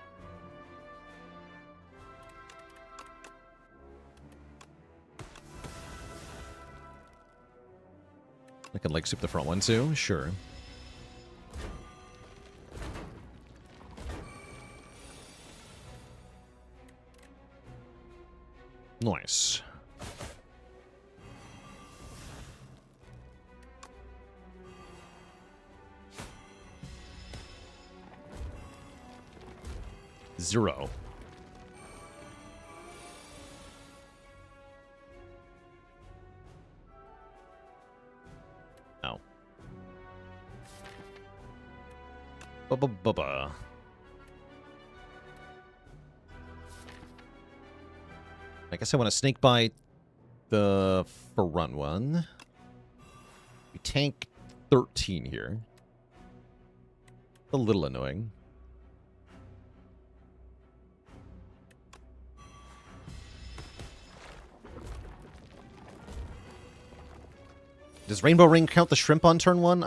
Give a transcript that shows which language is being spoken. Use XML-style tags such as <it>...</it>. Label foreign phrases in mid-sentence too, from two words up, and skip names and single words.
<en>I can leg soup the front one too, sure. Nice. Zero. Oh. Ba-ba-ba-ba. I guess I want to snake bite the front one. We tank 13 here. A little annoying. Does Rainbow Ring count the shrimp on turn 1?</en>